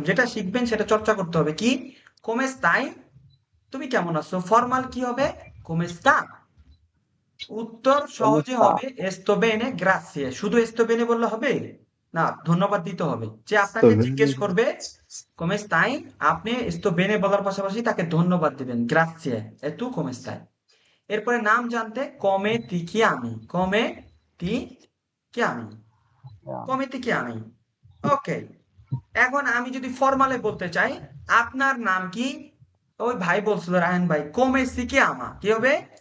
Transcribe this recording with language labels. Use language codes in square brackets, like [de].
[bn] যেটা শিখবেন সেটা চর্চা করতে হবে। কি [it] come stai, [bn] তুমি কেমন আছো। ফর্মাল কি হবে? [it] come sta। [bn] উত্তর সহজে হবে [it] sto bene grazie। [bn] শুধু [it] sto bene [bn] বললে হবে না, ধন্যবাদ দিতে হবে। যে আপনাকে জিজ্ঞেস করবে [it] come stai, [bn] আপনি [it] sto bene [bn] বলার পাশাপাশি তাকে ধন্যবাদ দিবেন, [it] grazie e tu come stai। [bn] এরপরে নাম জানতে [it] come ti chiami, come ti chiami, [bn] come ti chiami। ওকে, এখন আমি যদি ফর্মালে বলতে চাই আপনার নাম কি, ওই ভাই বলছিল রায়হান ভাই [it] come si chiama, [bn] কি হবে?